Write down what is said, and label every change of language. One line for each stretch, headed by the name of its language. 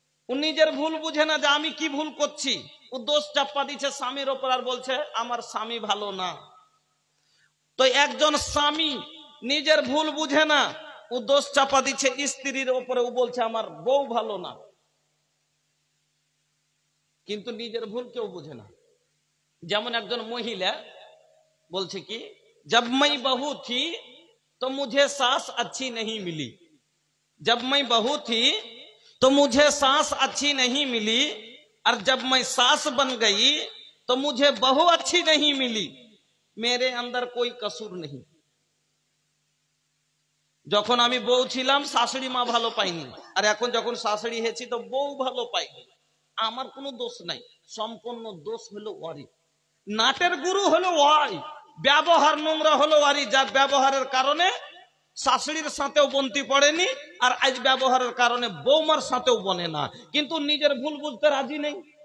Bangla: ও নিজের ভুল বুঝে না যে আমি কি ভুল করছি, ও দোষ চাপা দিচ্ছে স্বামীর উপর আর বলছে আমার স্বামী ভালো না। তো একজন স্বামী নিজের ভুল বুঝে না, ও দোষ চাপা দিচ্ছে স্ত্রীর উপরে, ও বলছে আমার বউ ভালো না, কিন্তু নিজের ভুল কেউ বুঝে না। যেমন একজন মহিলা বলছে কি,
Hindi: जब मैं बहू थी तो मुझे सास अच्छी नहीं मिली, जब मैं बहू थी तो मुझे सास अच्छी नहीं मिली, और जब मैं सास बन गई तो मुझे बहू अच्छी नहीं मिली, मेरे अंदर कोई कसूर नहीं।
Bangla: যখন আমি বউ ছিলাম শাশুড়ি মা ভালো পাইনি, আর এখন যখন শাশুড়ি হয়েছি তো বউ ভালো পাইনি। আমার কোনো দোষ নাই, সম্পূর্ণ দোষ হলো ওয়ারি। নাটের গুরু হলো ওয়ারি, ব্যবহার নোংরা হলো ওয়ারি, যার ব্যবহারের কারণে শাশুড়ির সাথেও বন্তি পড়েনি, আর আজ ব্যবহারের কারণে বৌমার সাথেও বনে না, কিন্তু নিজের ভুল বুঝতে রাজি নেই।